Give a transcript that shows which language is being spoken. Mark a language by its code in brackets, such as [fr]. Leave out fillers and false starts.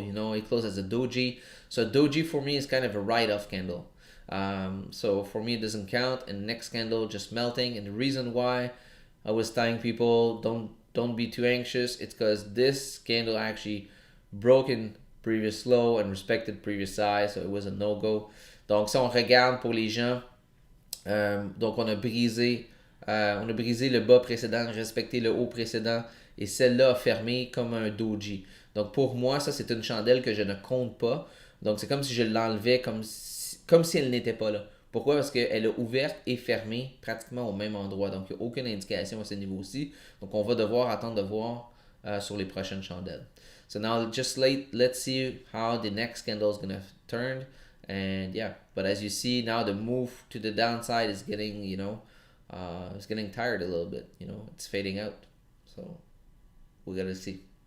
[en] You know, it closed as a doji. So doji for me is kind of a write-off candle. So for me, it doesn't count. And next candle just melting. And the reason why I was telling people don't be too anxious, it's because this candle actually broke in previous low and respected previous high, so it was a no-go. [fr] Donc, si on regarde pour les gens, donc on a brisé le bas précédent, respecté le haut précédent, et celle-là a fermé comme un doji. Donc, pour moi, ça, c'est une chandelle que je ne compte pas. Donc, c'est comme si je l'enlevais comme si elle n'était pas là. Pourquoi? Parce qu'elle a ouvert et fermé pratiquement au même endroit. Donc, il n'y a aucune indication à ce niveau-ci. Donc, on va devoir attendre de voir sur les prochaines chandelles. [en] So now just let's see how the next candle is going to turn. And yeah, but as you see now, the move to the downside is getting, it's getting tired a little bit. It's fading out. So we gotta see.